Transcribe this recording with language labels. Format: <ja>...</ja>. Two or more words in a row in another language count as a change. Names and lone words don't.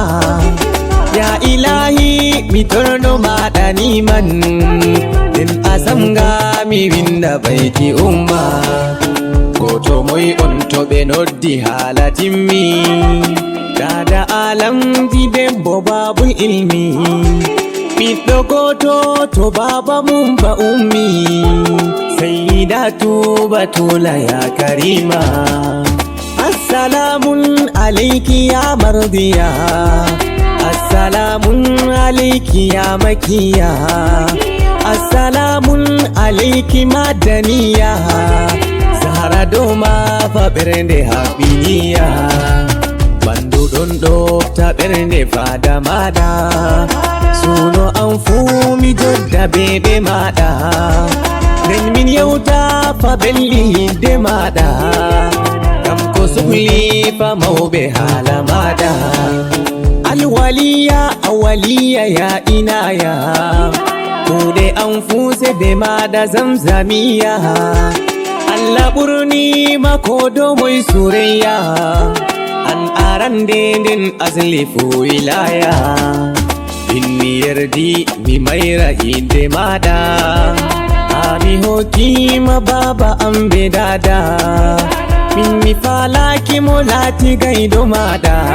<ar>يا إلهي</ar> <ff>mi torno maɗani man den asamga mi winda baiti umma goto moy on to ɓe noddi hala timmi dada alamji debbo</ff> <ar>باب العلم</ar> <ff>ɓiɗɗo goto to baba mum ba ummi</ff> <ar>سيدة البتول يا كريمة السلام عليك يا مرضية السلام عليك يا مكية السلام عليك مدنية</ar> <ff>zahara doma fa ɓernde haɓiniya bandu ɗon ɗo ta ɓernde fada maɗa suno an fuu mi jodda bebe maɗa nden min yewta fa belli hidde maɗa kam ko suhli fa mawɓe haala maɗa</ff> <ar>الولية الأولية يا عناية</ar> <ff>kuɗe an fuu sebe maɗa zamzamiya Allah ɓurnima ko domoy surayya an arande nden asli fuu wilaya inni yerdi mi mayra inde maɗa mi hokkima baba am be dada min mi falaki mo laati gaydo maɗa</ff>